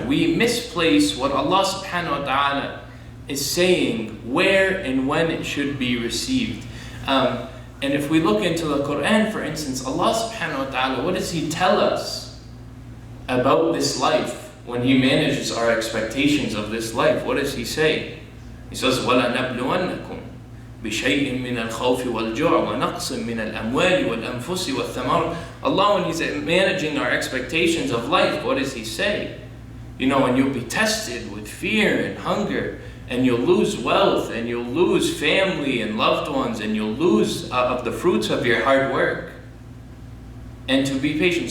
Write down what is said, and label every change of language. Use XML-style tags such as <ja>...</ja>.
<en>We misplace what Allah subhanahu wa ta'ala is saying, where and when it should be received. And if we look into the Quran, for instance, Allah subhanahu wa ta'ala, what does He tell us about this life? When He manages our expectations of this life, what does He say? He says,</en> <ar>وَلَنَبْلُوَنَّكُمْ بِشَيْءٍ مِّنَ الْخَوْفِ وَالْجُوعِ وَنَقْصٍ مِّنَ الْأَمْوَالِ وَالْأَنفُسِ وَالثَّمَرِ.</ar> <en>Allah, when He's managing our expectations of life, what does He say? You know, and you'll be tested with fear and hunger, and you'll lose wealth, and you'll lose family and loved ones, and you'll lose of the fruits of your hard work. And to be patient.</en>